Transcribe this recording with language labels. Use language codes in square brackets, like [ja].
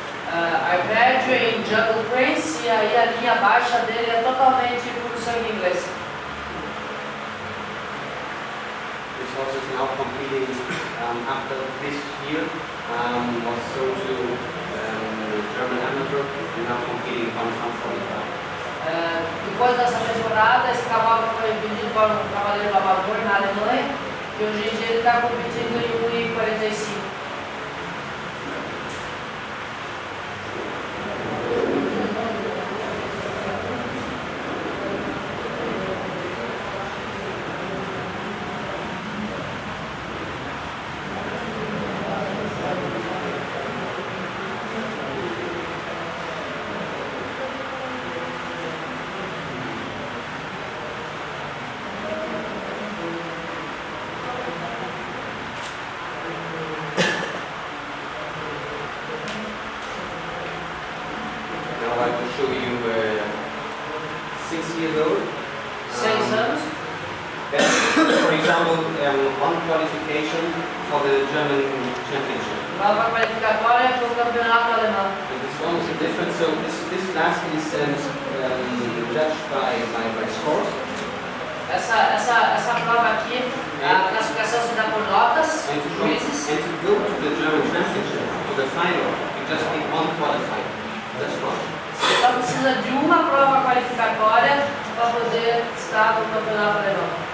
[pt] Arpeggio em Jungle Prince, e aí a linha baixa dele é totalmente por sangue inglês. [en] This horse is now competing after this year, was sold to German amateur, and now competing on 145. [pt] Depois dessa temporada, esse cavalo foi vendido para um cavaleiro amador na Alemanha. E hoje em dia ele está competindo em 1,45. [en] Show you 6 years old. [pt] 6 anos. [en] That's, for example, one qualification for the German championship. [pt] Prova qualificatória para o campeonato alemão. [en] And this one is different. So this class is judged by scores. [pt] Essa prova aqui, a classificação se dá por notas, juízes. [en] And to go to the German championship, to the final, you just need one qualifier. That's one. [pt] Você só precisa de uma prova qualificatória para poder estar no campeonato alemão.